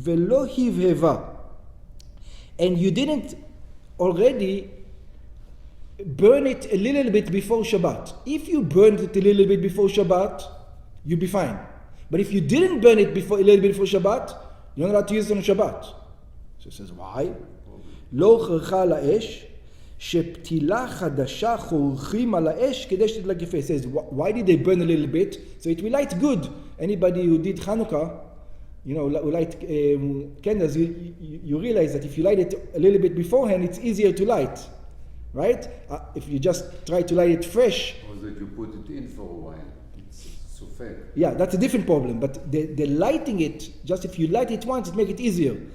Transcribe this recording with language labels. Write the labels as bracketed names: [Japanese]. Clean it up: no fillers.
[Hebrew] Velo hivheva. [English] And you didn't already burn it a little bit before Shabbat. If you burned it a little bit before Shabbat, you'll be fine. But if you didn't burn it a little bit before Shabbat, you're not allowed to use it on Shabbat. So it says, why? [Hebrew] לא חרכה על האש, שפתילה חדשה חורכים על האש כדי שתדלק יפה. [English] It says, why did they burn a little bit? So it will light good. Anybody who did Hanukkah, who light candles, you realize that if you light it a little bit beforehand, it's easier to light. Right? If you just try to light it fresh. Or that you put it in for a while. It's sufek. Yeah, that's a different problem. But the lighting it, just if you light it once, it makes it easier.